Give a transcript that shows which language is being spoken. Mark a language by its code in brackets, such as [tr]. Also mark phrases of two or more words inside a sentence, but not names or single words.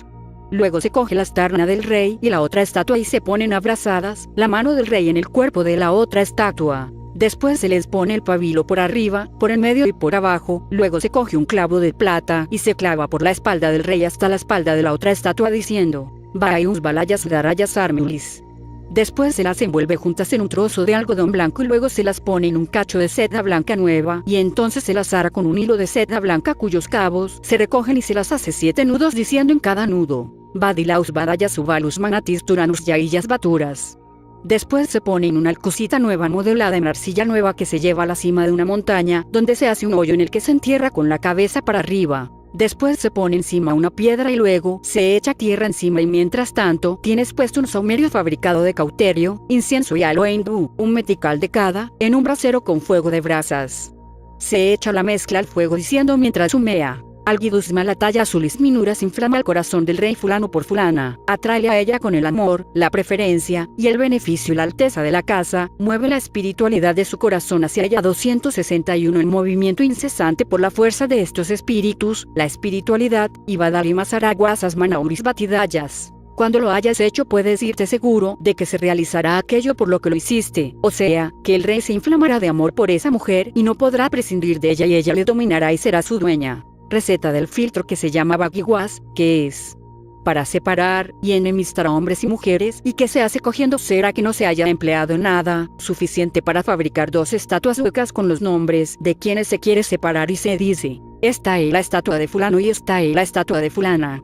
[es] Luego se coge la astarna del rey y la otra estatua y se ponen abrazadas, la mano del rey en el cuerpo de la otra estatua. Después se les pone el pabilo por arriba, por el medio y por abajo, luego se coge un clavo de plata y se clava por la espalda del rey hasta la espalda de la otra estatua diciendo, Vaius balayas darayas armulis. Después se las envuelve juntas en un trozo de algodón blanco y luego se las pone en un cacho de seda blanca nueva y entonces se las ata con un hilo de seda blanca cuyos cabos se recogen y se las hace 7 nudos diciendo en cada nudo, Badilaus badayas uvalus manatis turanus yaillas baturas. Después se pone en una alcocita nueva modelada en arcilla nueva que se lleva a la cima de una montaña donde se hace un hoyo en el que se entierra con la cabeza para arriba. Después se pone encima una piedra y luego se echa tierra encima y mientras tanto tienes puesto un saumerio fabricado de cauterio, incienso y aloe hindú, un metical de cada, en un brasero con fuego de brasas. Se echa la mezcla al fuego diciendo mientras humea, Alguidusma la talla azulis minuras inflama el corazón del rey fulano por fulana, atrae a ella con el amor, la preferencia, y el beneficio y la alteza de la casa, mueve la espiritualidad de su corazón hacia ella 261 en movimiento incesante por la fuerza de estos espíritus, la espiritualidad, y Badalimas araguasas manauris batidayas. Cuando lo hayas hecho puedes irte seguro de que se realizará aquello por lo que lo hiciste, o sea, que el rey se inflamará de amor por esa mujer y no podrá prescindir de ella y ella le dominará y será su dueña. Receta del filtro que se llama Baguiguas, que es para separar y enemistar a hombres y mujeres y que se hace cogiendo cera que no se haya empleado en nada, suficiente para fabricar 2 estatuas huecas con los nombres de quienes se quiere separar y se dice, esta es la estatua de fulano y esta es la estatua de fulana.